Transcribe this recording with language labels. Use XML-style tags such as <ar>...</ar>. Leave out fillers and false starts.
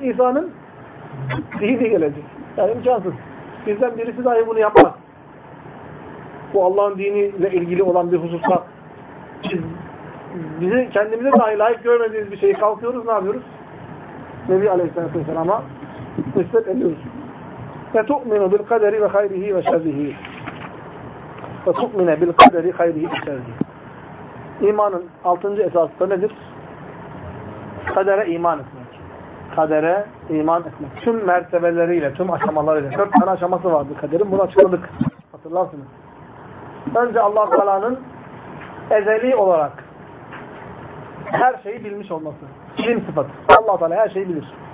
<tr>İsa'nın dini gelecek. Yani imkansız. Bizden birisi dahi bunu yapmaz. Bu Allah'ın diniyle ilgili olan bir hususta bizi kendimize dahi layık görmediğimiz bir şeyi kalkıyoruz ne yapıyoruz? Nebi Aleyhisselatü Vesselam'a nispet ediyoruz.</tr> <ar>فَتُؤْمِنُ بِالْقَدَرِ وَخَيْرِهِ وَشَرِّهِ فَتُؤْمِنَ بِالْقَدَرِ خَيْرِهِ وَشَرِّهِ</ar> <tr>İmanın altıncı esası da nedir? Kadere iman etmek. Kadere iman etmek. Tüm mertebeleriyle, tüm aşamalarıyla. 4 tane aşaması vardı kaderin. Bunu açıkladık. Hatırlarsınız. Önce Allah-u Teala'nın ezeli olarak her şeyi bilmiş olması. İlim sıfatı. Allah-u Teala her şeyi bilir.</tr>